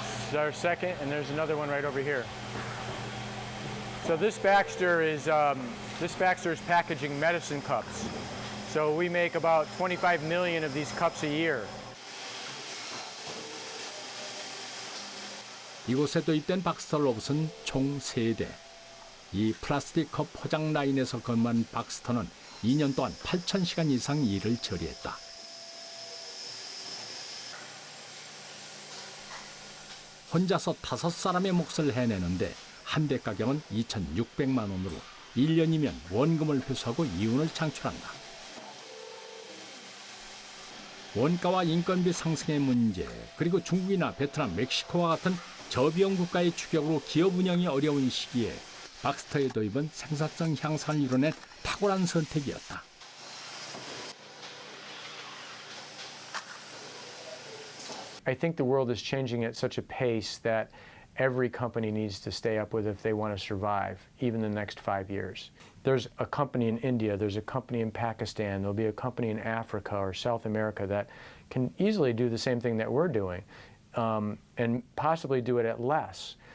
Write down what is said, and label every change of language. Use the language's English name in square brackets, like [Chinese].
[English] This is our second, and there's another one right over here. So this Baxter is packaging medicine cups. So we make about 25 million of these cups a year. [Korean] 이곳에 도입된 박스터 로봇은 총 3대. 이 플라스틱 컵 포장 라인에서 근무한 박스터는 2년 동안 8,000시간 이상 일을 처리했다. 혼자서 5사람의 몫을 해내는데 한 대 가격은 2,600만 원으로 1년이면 원금을 회수하고 이윤을 창출한다. 원가와 인건비 상승의 문제, 그리고 중국이나 베트남, 멕시코와 같은 저비용 국가의 추격으로 기업 운영이 어려운 시기에 박스터의 도입은 생산성 향상을 이뤄낸 탁월한 선택이었다. [English] I think the world is changing at such a pace that every company needs to stay up with if they want to survive, even the next 5 years. There's a company in India, there's a company in Pakistan, there'll be a company in Africa or South America that can easily do the same thing that we're doing, and possibly do it at less.